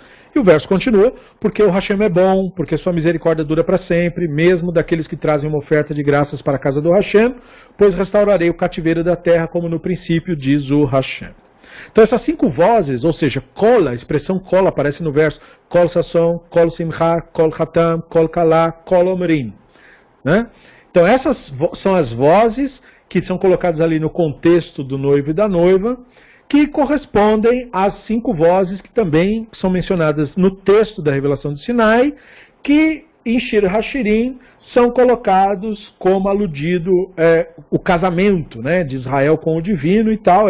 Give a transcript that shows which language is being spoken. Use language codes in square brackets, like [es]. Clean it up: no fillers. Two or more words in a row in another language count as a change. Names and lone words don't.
[pt] E o verso continua: porque o Hashem é bom, porque sua misericórdia dura para sempre, mesmo daqueles que trazem uma oferta de graças para a casa do Hashem, pois restaurarei o cativeiro da terra como no princípio, diz o Hashem. Então essas 5 vozes, ou seja, kol, a expressão kol aparece no verso, [he] קול ששון, קול שמחה, קול חתן, קול כלה, קול אומרים, [pt] né? Então essas são as vozes que são colocadas ali no contexto do noivo e da noiva, que correspondem às 5 vozes que também são mencionadas no texto da revelação do Sinai, que em Shir HaShirim são colocados como aludido o casamento, né, de Israel com o divino e tal.